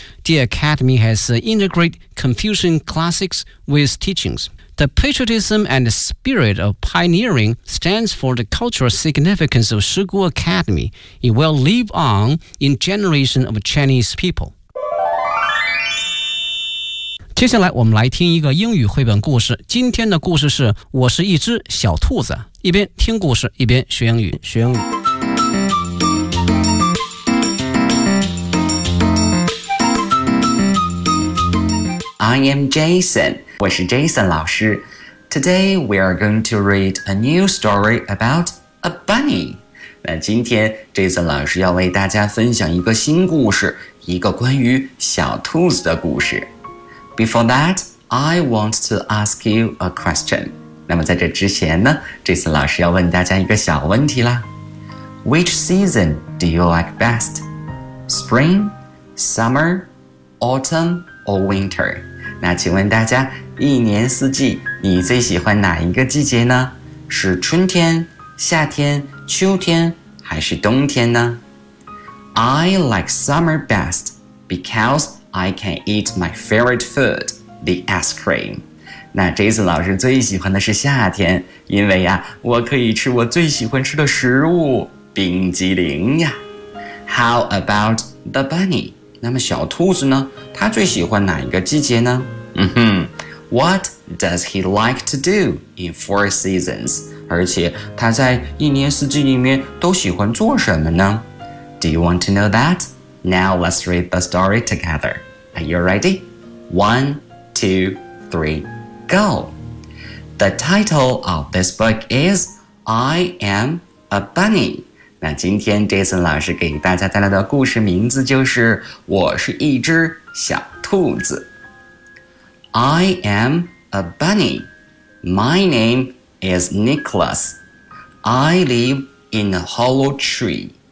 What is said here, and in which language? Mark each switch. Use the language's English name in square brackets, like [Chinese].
[English] The Academy has integrated Confucian classics with teachings. The patriotism and the spirit of pioneering stands for the cultural significance of Shigu Academy. It will live on in generations of Chinese people. [Chinese] 接下来我们来听一个英语绘本故事。今天的故事是《我是一只小兔子》。一边听故事，一边学英语，学英语。 [English] I am Jason. [Chinese] 我是 Jason 老师。 [English] Today we are going to read a new story about a bunny. [Chinese] 那今天 Jason 老师要为大家分享一个新故事，一个关于小兔子的故事。 [English] Before that, I want to ask you a question. [Chinese] 那么在这之前呢， Jason 老师要问大家一个小问题啦。 [English] Which season do you like best? Spring, summer, autumn, or winter? [Chinese] 那请问大家，一年四季你最喜欢哪一个季节呢？是春天、夏天、秋天，还是冬天呢？ [English] I like summer best because I can eat my favorite food, the ice cream. [Chinese] 那 Jason 老师最喜欢的是夏天，因为呀，我可以吃我最喜欢吃的食物，冰激凌呀。 [English] How about the bunny? [Chinese] 那么小兔子呢？他最喜欢哪一个季节呢？ [English] 嗯哼 ，What does he like to do in four seasons？ [Chinese] 而且他在一年四季里面都喜欢做什么呢 ？ [English] Do you want to know that？ Now let's read the story together. Are you ready？ One, two, three, go. The title of this book is "I Am a Bunny." [Chinese] 那今天 Jason 老师给大家带来的故事名字就是《我是一只小兔子》。 [English] I am a bunny. My name is Nicholas. I live in a hollow tree.